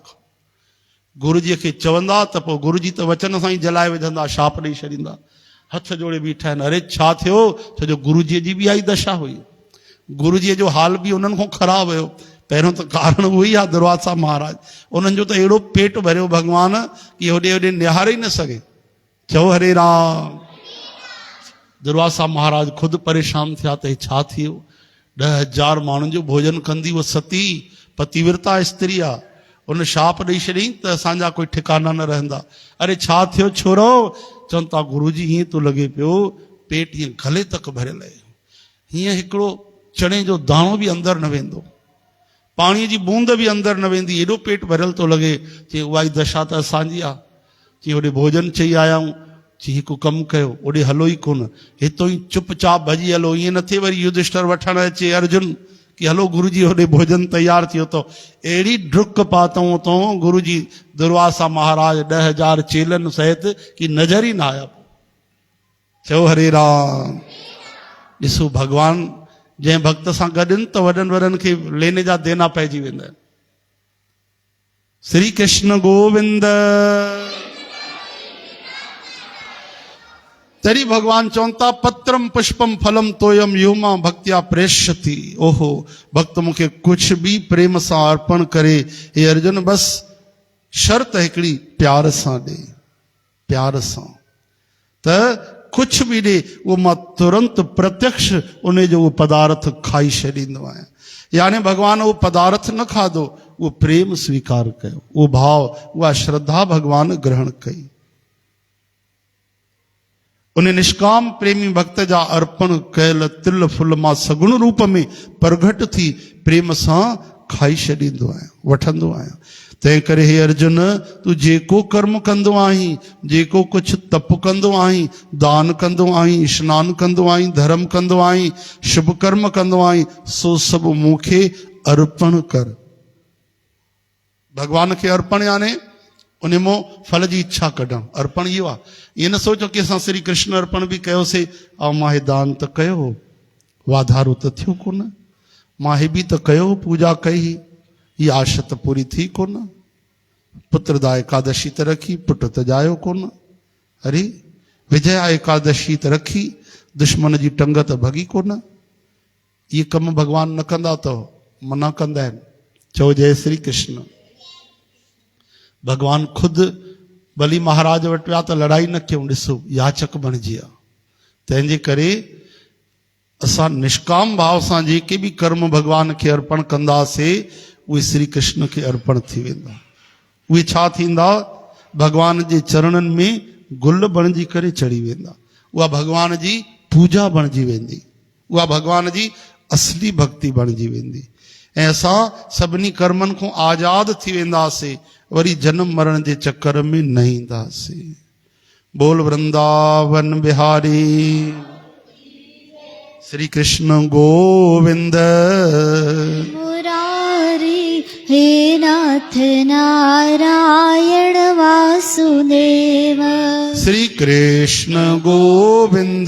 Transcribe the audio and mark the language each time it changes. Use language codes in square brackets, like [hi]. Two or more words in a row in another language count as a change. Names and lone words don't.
[sd] गुरुजीअ खे चवंदा त पोइ गुरुजी त वचन सां ई जलाए विझंदा, शाप ॾेई छॾींदा। हथ जोड़े बीठा आहिनि। अरे छा थियो? छो जो गुरुजीअ जी बि आई दशा हुई। गुरुजीअ जो हाल बि उन्हनि खां ख़राबु हुयो। पहिरियों त कारण उहो ई आहे दुर्वासा महाराज। उन्हनि जो त अहिड़ो पेट भरियो भगवान कि होॾे होॾे निहारे ई न सघे। चओ हरे राम। दुर्वासा महाराज ख़ुदि परेशान थिया त हे छा थियो? 10,000 माण्हुनि जो भोजन कंदी उहा सती पतिव्रता स्त्री आहे। उन शाप ॾेई छॾियईं त असांजा कोई ठिकाना न रहंदा। अरे छा थियो छोरो? चवनि था गुरुजी हीअं थो लॻे पियो पेट हीअं गले तक भरियल आहे, हीअं हिकिड़ो चणे जो दाणो बि अंदरि न वेंदो, पाणीअ जी बूंद बि अंदरि न वेंदी, एॾो पेट भरियल थो लॻे। चई उहा ई दशा त असांजी आहे। चई होॾे भोजन चई आया आहियूं। चई हिकु कमु कयो, ओॾे हलो ई कोन, हितो ई चुपचाप भॼी हलो। ईअं न थिए वरी युधिष्ठिर वठणु अचे अर्जुन कि हलो गुरुजी होॾे भोजन तयारु थियो अथव। अहिड़ी डुक पातऊं अथऊं गुरुजी दुर्वासा महाराज 10,000 चेलनि सहित कि नज़र ई न आया। चओ हरे राम। ॾिसो भगवान जंहिं भक्त सां गॾु आहिनि त वॾनि वॾनि खे लेने जा देना पइजी वेंदा आहिनि। श्री कृष्ण गोविंद। तरी भगवान चवनि था [sa] पत्रम पुष्पम फलम तोयम योमा भक्तिया प्रेष्यति। [sd] ओहो भक्त मूंखे कुछ भी प्रेम सां अर्पण करे, हे अर्जुन बस शर्त हिकिड़ी प्यार सां ॾे, प्यार सां त कुछ भी ॾे, उहो मां तुरंत प्रत्यक्ष उन जो उहो पदार्थ खाई छॾींदो आहियां। यानी भगवान उहो पदार्थ न खाधो, उहो प्रेम स्वीकार कयो, उहो भाव, उहा श्रद्धा भगवान ग्रहण कई। उन निष्काम प्रेमी भक्त जा अर्पण कयल तिल फुल मां सगुण रूप में प्रगट थी प्रेम सां खाई छॾींदो आहियां, वठंदो आहियां। तंहिं करे हे अर्जुन, तूं जेको कर्म कंदो आहीं, जेको कुछ तप कंदो आहीं, दान कंदो आहीं, स्नान कंदो आहीं, धर्म कंदो आहीं, शुभ कर्म कंदो आहीं, सो सभु मूंखे अर्पण कर। भगवान खे अर्पण याने उन मों फल जी इच्छा कढणु, अर्पण इहो आहे। ईअं न सोचो कि असां श्री कृष्ण अर्पण बि कयोसीं ऐं मां हे दान त कयो, वाधारो त थियो कोन, मां हे बि त कयो, पूजा कई, हीअ आश त पूरी थी कोन, पुत्रदा एकादशी त रखी, पुट त जायो कोन, अरे विजया एकादशी त रखी, दुश्मन जी टंग त भॻी कोन। इहे कम भगवान न कंदा त मना कंदा आहिनि। चओ जय श्री कृष्ण। भगवान खुदि बली महाराज वटि विया त लड़ाई न कयूं, ॾिसो याचक बणिजी विया। तंहिंजे करे असां निष्काम भाव सां जेके बि कर्म भगवान खे अर्पण कंदासीं, उहे श्री कृष्ण खे अर्पण थी वेंदा। उहे छा थींदा? भगवान जे चरणनि में गुल बणिजी करे चढ़ी वेंदा। उहा भगवान जी पूजा बणिजी वेंदी। उहा भगवान जी असली भक्ति बणिजी वेंदी। ऐं असां सभिनी कर्मनि खां आज़ाद थी वेंदासीं, वरी जन्म मरण जे चकर में न ईंदासीं। बोल वृंदावन बिहारी श्री कृष्ण गोविंद मुरारी। हे नाथ नारायण वासुदेव। श्री कृष्ण गोविंद